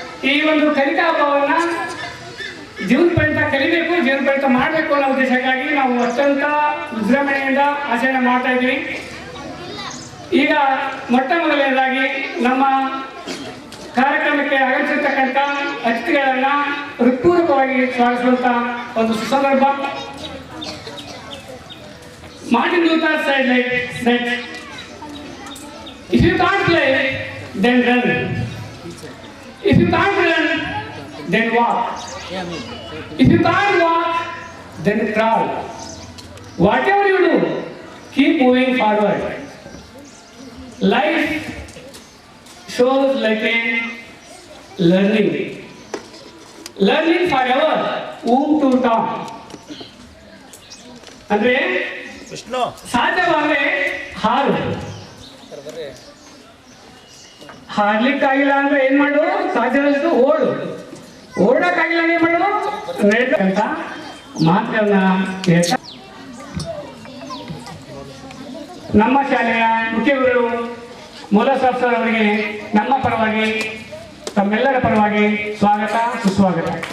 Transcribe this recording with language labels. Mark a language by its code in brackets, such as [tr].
[kn] ಈ ಒಂದು ಕಲಿಕಾ ಹಬ್ಬವನ್ನ ಜೀವನ ಪರ್ಯಂತ ಕಲಿಬೇಕು, ಜೀವನ ಪರ್ಯಂತ ಮಾಡಬೇಕು ಅನ್ನೋ ಉದ್ದೇಶಕ್ಕಾಗಿ ನಾವು ಅತ್ಯಂತ ವಿಜೃಂಭಣೆಯಿಂದ ಆಚರಣೆ ಮಾಡ್ತಾ ಇದ್ದೀವಿ. ಈಗ ಮೊಟ್ಟ ಮೊದಲನೇದಾಗಿ ನಮ್ಮ ಕಾರ್ಯಕ್ರಮಕ್ಕೆ ಆಗಮಿಸಿರ್ತಕ್ಕಂಥ ಅತಿಥಿಗಳನ್ನ ಹೃತ್ಪೂರ್ವಕವಾಗಿ ಸ್ವಾಗತಿಸುವಂತ ಒಂದು ಸುಸಂದರ್ಭ. [en] Martin Luther said like that, if you can't play, then run. If you can't run, then walk. If you can't walk, then crawl. Whatever you do, keep moving forward. Life shows like a learning forever, whom to talk. [kn] ಅಂದ್ರೆ ಸಾಧ್ಯವಾದ್ರೆ ಹಾರು, ಹಾಡ್ಲಿಕ್ಕಾಗಿಲ್ಲ ಅಂದ್ರೆ ಏನ್ ಮಾಡು, ಸಾಧ್ಯದಷ್ಟು ಓಡು, ಓಡಕ್ಕಾಗಿಲ್ಲ ಏನ್ ಮಾಡು, ಅಂತ ಮಾತನ್ನ ಹೇಳ್ತಾ ನಮ್ಮ ಶಾಲೆಯ ಮುಖ್ಯ ಗುರುಗಳು ಮೂಲಸಾಬ್ ಸರ್ ಅವರಿಗೆ ನಮ್ಮ ಪರವಾಗಿ ತಮ್ಮೆಲ್ಲರ ಪರವಾಗಿ ಸ್ವಾಗತ ಸುಸ್ವಾಗತ.